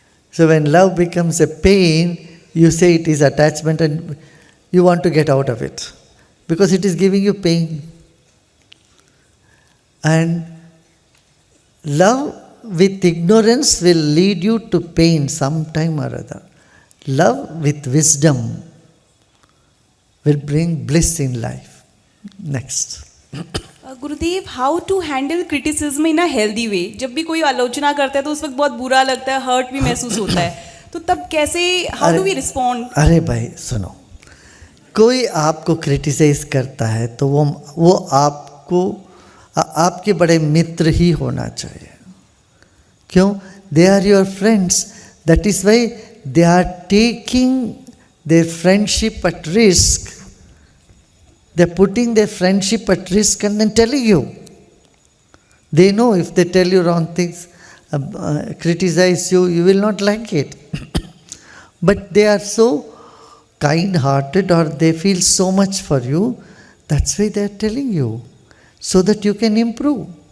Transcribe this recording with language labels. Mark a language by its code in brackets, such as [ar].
[en] So when love becomes a pain, you say it is attachment and you want to get out of it because it is giving you pain. And love with ignorance will lead you to pain sometime or other. Love with wisdom will bring bliss in life. Next. [hi] Gurudev, [en] How to handle criticism in a healthy way? [hi] जब भी कोई आलोचना करता है तो उस वक्त बहुत बुरा लगता है, हर्ट भी महसूस होता है, तो तब कैसे, [en] How do we respond? [hi] अरे भाई सुनो, कोई आपको क्रिटिसाइज करता है तो वो आपको आपके बड़े मित्र ही होना चाहिए. क्यों? [en] They are your friends. That is why they are taking their friendship at risk. They're putting their friendship at risk and then telling you. They know if they tell you wrong things, criticize you, you will not like it. But they are so kind-hearted or they feel so much for you, that's why they are telling you, so that you can improve.